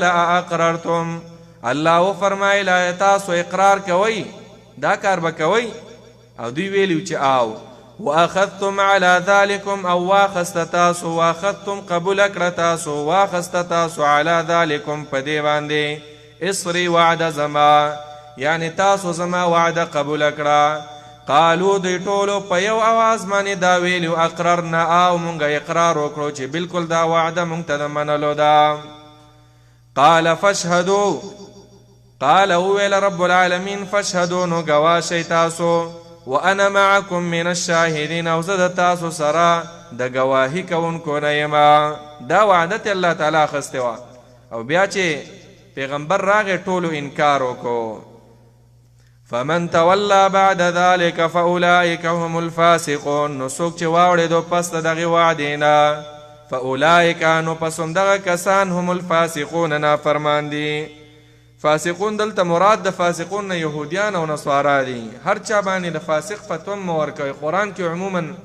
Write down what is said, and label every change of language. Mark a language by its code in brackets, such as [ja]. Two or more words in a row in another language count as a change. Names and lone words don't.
[ar] اقررتم الله [ps] وفرمایله تاسو اقرار کوئ دا کار به کوئ او دوی ویلي چې آو [ar] واخذتم على ذلكم [ps] او واخست تاسو واخذتم قبول کړه تاسو واخست تاسو [ar] على ذلكم [ps] په دې باندې اصري وعده زما یعنی تاسو زما وعده قبول کړه قالو دوی ټولو په یو اواز باندې دا ویلو اقررنا او مونږ اقرار وکړو چې بالکل دا وعده مونږ ته د منلو ده قال [ar] فاشهدوا قال [ps] ویل [ar] رب العالمین فاشهدوا [ps] نو ګواه شئ تاسو [ar] وانا معكم من الشاهدين [ps] او زه د تاسو سره د ګواهي کوونکو نه یم دا وعدت الله تعالی اخیستې وه او بیا چې پیغمبر راغی ټولو انکار وکړو [ar] فمن تولى بعد ذلك فاولئك هم الفاسقون [ps] نو څوک چې واوړېدو پس د دغې وعدې نه فاولئک نو پس همدغه کسان [ar] هم الفاسقون [ps] نافرمان دي فاسقون دلته مراد د فاسقون نه یهودیان او نصارا دي هر چا باندې د فاسق فتوا مه ورکوئ قرآن کې عموما